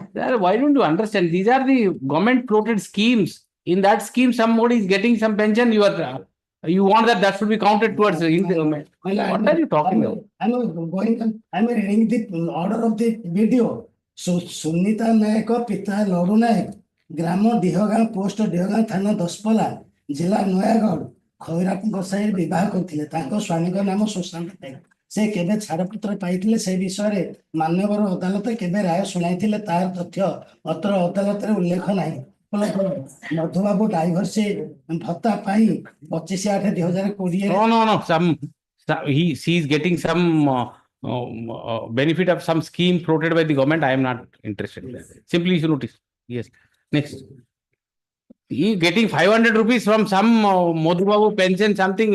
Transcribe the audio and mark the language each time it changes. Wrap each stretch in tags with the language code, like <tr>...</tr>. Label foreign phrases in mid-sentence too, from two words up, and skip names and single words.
<en>Sir, why don't you understand? These are the government floated schemes. In that scheme, somebody is getting some pension. You want that should be counted towards the government. What are you talking about? I'm reading the order of the video. So Sunita Nayak, Pita Lodu Nayak, Gramo Dihogan, Post Dihogan, Thana Dospala, Jila Noyagod, Khoirat Gosai, Bibako, Tanko Swanigo Namo Susan.</en> <or>Se କେବେ ଛାଡ଼ପତ୍ର ପାଇଥିଲେ ସେ ବିଷୟରେ ମାନ୍ୟବର ଅଦାଲତ କେବେ ରାୟ ଶୁଣାଇଥିଲେ ତାର ତଥ୍ୟ ଅତ୍ର ଅଦାଲତରେ ଉଲ୍ଲେଖ ନାହିଁ। ମଧୁବାବୁ ଡାଇଭର୍ସ ଭତ୍ତା ପାଇଁ 25/8/2020</or> <en>No. He is getting some benefit of some scheme floated by the government. I am not interested in that. Simply issue notice. Yes. Next. He is getting 500 rupees from some Madhubabu pension, something.</en>